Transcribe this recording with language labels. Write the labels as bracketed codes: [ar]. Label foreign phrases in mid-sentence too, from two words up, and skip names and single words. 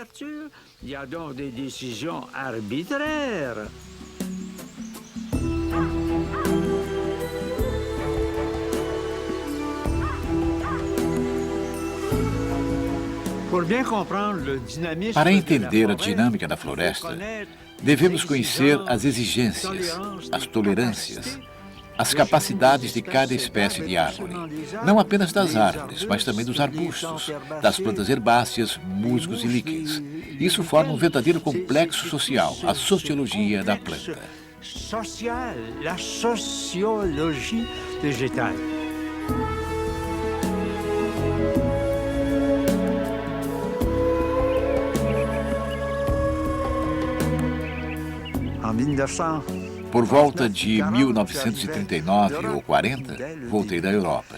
[pt] Para entender a dinâmica da floresta, devemos conhecer as exigências, as tolerâncias, as capacidades de cada espécie de árvore. Não apenas das árvores, mas também dos arbustos, das plantas herbáceas, musgos e líquens. Isso forma um verdadeiro complexo social, a sociologia da planta. [fr] La sociologie végétale. [pt] Por volta de 1939 ou 40, voltei da Europa.